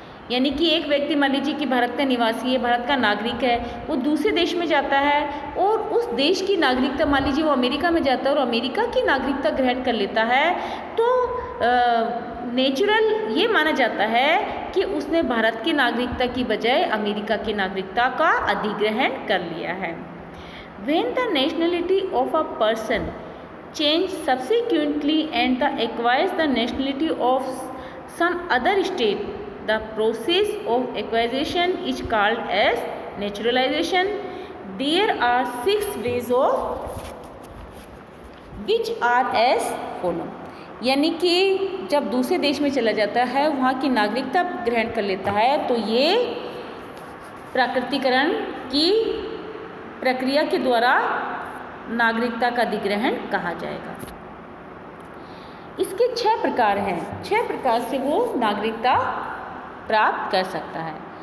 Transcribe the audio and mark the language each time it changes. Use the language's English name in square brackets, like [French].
[Hindi] यानी कि एक व्यक्ति मान लीजिए कि भारत का निवासी है, भारत का नागरिक है, वो दूसरे देश में जाता है और उस देश की नागरिकता, मान लीजिए वो अमेरिका में जाता है और अमेरिका की नागरिकता ग्रहण कर लेता है, तो नेचुरल ये माना जाता है कि उसने भारत की नागरिकता की बजाय अमेरिका की नागरिकता का अधिग्रहण कर लिया है। [English] When the nationality of a person change subsequently and the acquires the nationality of some other state, the process of acquisition is called as naturalization. There are 6 ways of which are as follow। [Hindi] यानी कि जब दूसरे देश में चला जाता है, वहाँ की नागरिकता ग्रहण कर लेता है, तो ये प्राकृतिकरण की प्रक्रिया के द्वारा नागरिकता का अधिग्रहण कहा जाएगा। इसके 6 प्रकार हैं। 6 प्रकार से वो नागरिकता प्राप्त कर सकता है।